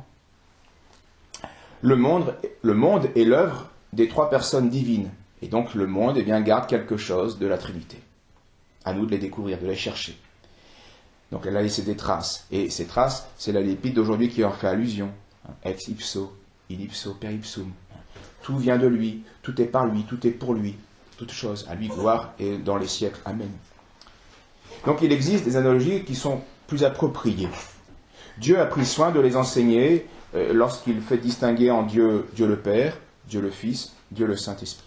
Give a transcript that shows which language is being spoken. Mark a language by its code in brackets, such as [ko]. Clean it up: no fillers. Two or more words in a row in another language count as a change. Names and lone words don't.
[fr] Le monde est l'œuvre des trois personnes divines. Et donc le monde, eh bien, garde quelque chose de la Trinité. À nous de les découvrir, de les chercher. Donc elle a laissé des traces. Et ces traces, c'est la Lépide d'aujourd'hui qui en fait allusion. [la] Ex ipso, in ipso, per ipsum. [fr] Tout vient de lui, tout est par lui, tout est pour lui. Toute chose, à lui gloire et dans les siècles. Amen. Donc il existe des analogies qui sont plus appropriées. Dieu a pris soin de les enseigner lorsqu'il fait distinguer en Dieu le Père, Dieu le Fils, Dieu le Saint-Esprit.